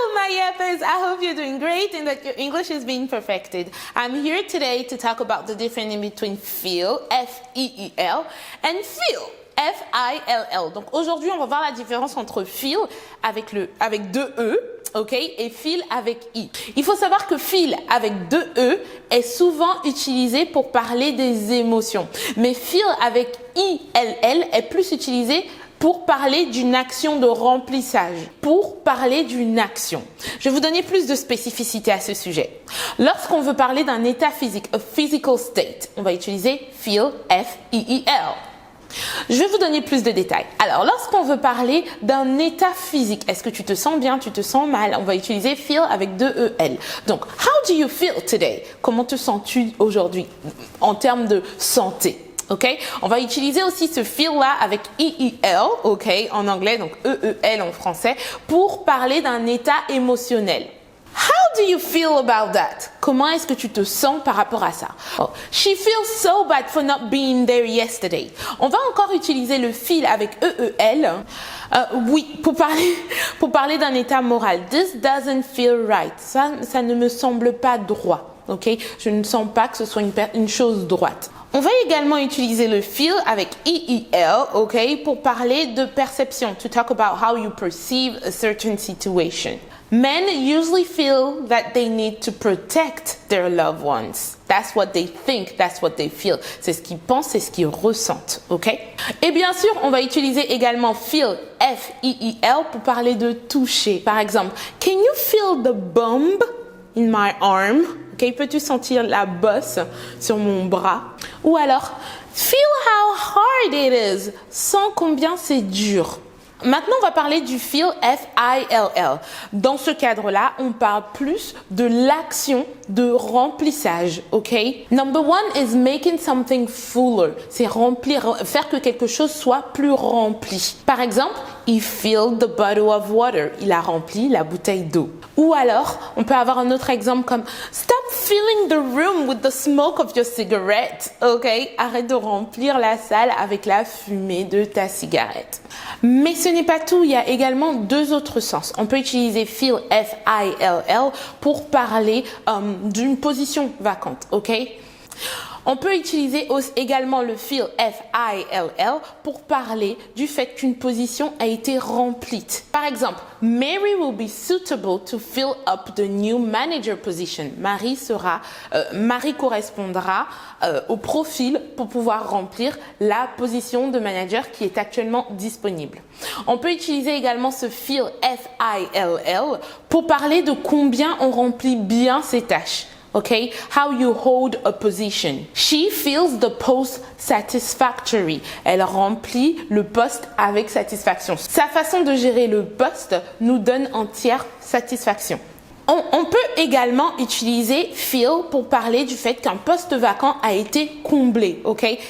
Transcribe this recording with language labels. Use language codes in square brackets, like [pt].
[en] yappers, I hope you're doing great and that your English is being perfected. I'm here today to talk about the difference in between feel, F-E-E-L, and feel, F-I-L-L. [fr] Donc aujourd'hui, on va voir la différence entre feel avec deux E, ok, et feel avec I. Il faut savoir que feel avec deux E est souvent utilisé pour parler des émotions, mais feel avec I-L-L est plus utilisé pour parler d'une action de remplissage, pour parler d'une action. Je vais vous donner plus de spécificité à ce sujet. Lorsqu'on veut parler d'un état physique, [en] a physical state, [fr] on va utiliser feel, F-E-E-L. Je vais vous donner plus de détails. Alors, lorsqu'on veut parler d'un état physique, est-ce que tu te sens bien, tu te sens mal, on va utiliser feel avec deux E-L. [en] Donc, how do you feel today? [fr] Comment te sens-tu aujourd'hui en termes de santé? Ok, on va utiliser aussi ce feel là avec E-E-L, ok, en anglais, donc E-E-L en français, pour parler d'un état émotionnel. [en] How do you feel about that? [fr] Comment est-ce que tu te sens par rapport à ça? [en] Oh, she feels so bad for not being there yesterday. [fr] On va encore utiliser le feel avec E-E-L, oui, pour parler d'un état moral. [en] This doesn't feel right. [fr] Ça ne me semble pas droit, ok? Je ne sens pas que ce soit une chose droite. On va également utiliser le feel avec E-E-L, ok, pour parler de perception, [en] to talk about how you perceive a certain situation. Men usually feel that they need to protect their loved ones. That's what they think, that's what they feel. [fr] C'est ce qu'ils pensent, c'est ce qu'ils ressentent, ok? Et bien sûr, on va utiliser également feel, F-E-E-L, pour parler de toucher. Par exemple, [en] can you feel the bump in my arm? [fr] Okay, peux-tu sentir la bosse sur mon bras? Ou alors, [en] feel how hard it is. [fr] Sens combien c'est dur. Maintenant, on va parler du feel, F-I-L-L. Dans ce cadre-là, on parle plus de l'action de remplissage, ok? [en] Number one is making something fuller. [fr] C'est remplir, faire que quelque chose soit plus rempli. Par exemple, [en] he filled the bottle of water. [fr] Il a rempli la bouteille d'eau. Ou alors, on peut avoir un autre exemple comme [en] stop filling the room with the smoke of your cigarette. [fr] Ok? Arrête de remplir la salle avec la fumée de ta cigarette. Mais ce n'est pas tout, il y a également deux autres sens. On peut utiliser feel, F-I-L-L, pour parler d'une position vacante, ok? On peut utiliser également le feel, F-I-L-L, pour parler du fait qu'une position a été remplie. Par exemple, [en] Mary will be suitable to fill up the new manager position. [fr] Marie correspondra au profil pour pouvoir remplir la position de manager qui est actuellement disponible. On peut utiliser également ce feel, F-I-L-L, pour parler de combien on remplit bien ses tâches. [en] Okay, how you hold a position. She feels the post satisfactory. [fr] Elle remplit le poste avec satisfaction. Sa façon de gérer le poste nous donne entière satisfaction. On peut également utiliser feel pour parler du fait qu'un poste vacant a été comblé, okay?